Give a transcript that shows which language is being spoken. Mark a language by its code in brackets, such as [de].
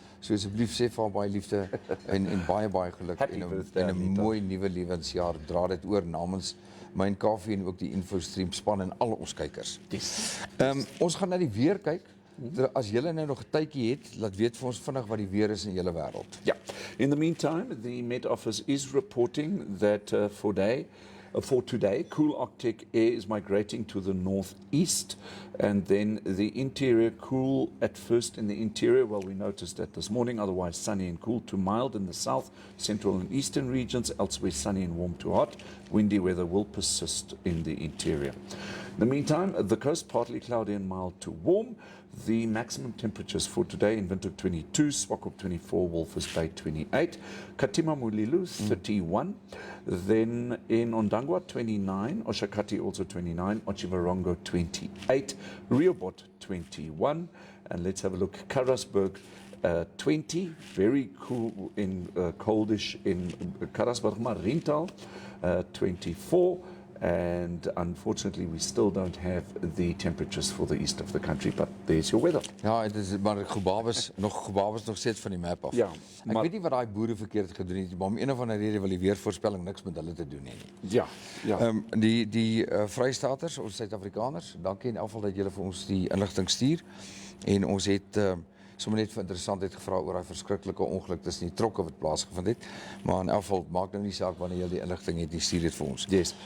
[af] So asseblief sê vir haar baie liefde en baie geluk [en] Happy [af] en 'n [en] birthday, [af] en 'n Anita. mooi nuwe lewensjaar. Dra dit oor namens my en Kaufeee en ook die InfoStream span en al ons kykers. [en] Yes. [af] Ons gaan na die weer kyk. As julle nou nog 'n tydjie het, laat weet vir ons vinnig wat die weer is in julle wêreld. [en] Yeah. In the meantime, the Met Office is reporting that for today, cool Arctic air is migrating to the northeast, and then the interior cool at first in the interior. Well, we noticed that this morning, otherwise sunny and cool to mild in the south, central and eastern regions, elsewhere sunny and warm to hot. Windy weather will persist in the interior. In the meantime, the coast partly cloudy and mild to warm. The maximum temperatures for today in Windhoek 22, Swakop 24, Walvis Bay 28, Katima Mulilo 31, then in Ondangwa 29, Oshakati also 29, Otjiwarongo 28, Rehoboth 21, and let's have a look, Karasburg 20, very cool in coldish in Karasburg, Mariental 24. And unfortunately, we still don't have the temperatures for the east of the country, but there's your weather. [af] Ja, dit is maar gebabes nog steeds van die map af. Ja, Ek maar- weet nie wat daai boere verkeerd gedoen het, maar om een of ander rede wil die weervoorspelling niks met hulle te doen hê nie. Ja, ja. Die Vrystaters, ons Suid-Afrikaners, dankie in elk geval dat julle vir ons die inligting stuur. En ons het sommer net vir interessantheid gevra oor daai verskriklike ongeluk tussen die trokke wat plaasgevind het. Maar in elk geval maak nou nie saak wanneer jy die inligting het, jy stuur dit vir ons. [en] Yes.